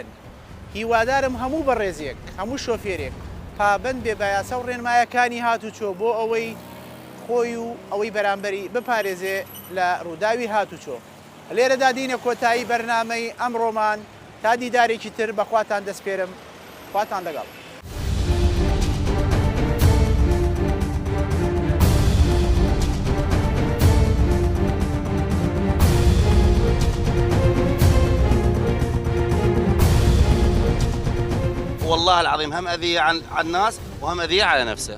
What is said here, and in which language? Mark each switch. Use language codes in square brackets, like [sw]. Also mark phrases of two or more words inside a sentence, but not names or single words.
[ckb] هیوادارم هەموو بەڕێزێک هەموو شۆفێرێک پابند بێ بە یاسا و ڕێنمایەکانی هاتوچۆ بۆ ئەوەی خۆی و ئەوەی بەرامبەری بپارێزێ لە ڕووداوی هاتوچۆ. لێرەدا دینە کۆتایی بەرنامەی ئەمڕۆمان تا دیدارێکی تر بەخواتان دەسپێرم. خواتان لەگەڵ. [ar] والله العظيم هم أذية عن الناس وهم أذية على نفسه.